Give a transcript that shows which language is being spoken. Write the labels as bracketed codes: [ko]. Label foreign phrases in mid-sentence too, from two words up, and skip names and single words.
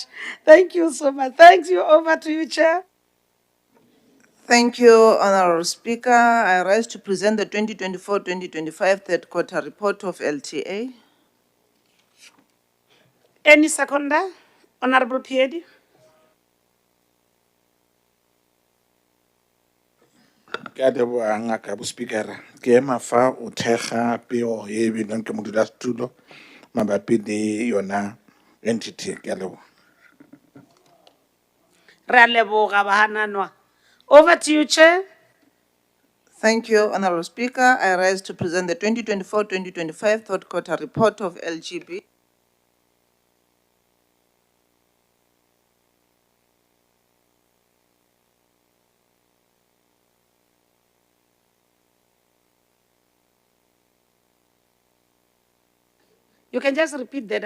[en] Thank you so much. Thanks you. Over to you, Chair. Thank you, Honorable Speaker. I rise to present the 2024-2025 third quarter report of LTA. Any seconder? Honorable Piedi. [nso] Ke a leboha ngaka bospikara ke ema fa o thekga peo e bilweng ke modulasetulo mabapi le yona entity ke a leboha. Re a leboga bahananwa. [en] Over to you, Chair. Thank you, Honorable Speaker. I rise to present the 2024-2025 third quarter report of LGB. You can just repeat that.